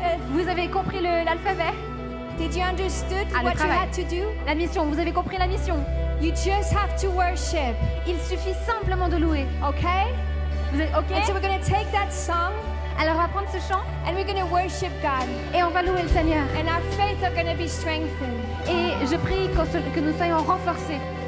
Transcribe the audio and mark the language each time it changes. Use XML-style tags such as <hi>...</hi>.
<fr>Vous avez compris l'alphabet?</fr> <en>Did you understood</en> <fr>Ah, le</fr> <en>what you</en> <fr>travail.</fr> <en>had to do?</en> <fr>La mission, vous avez compris la mission.</fr> <en>You just have to worship,</en> <fr>Il suffit simplement de louer.</fr> <en>okay?</en> <fr>Vous êtes OK?</fr> <en>And so we're going to take that song</en> <fr>Alors on va prendre ce chant</fr> <en>and we're going to worship God.</en> <fr>et on va louer le Seigneur.</fr> <en>And our faith are going to be strengthened.</en> <fr>Et je prie que nous soyons renforcés.</fr>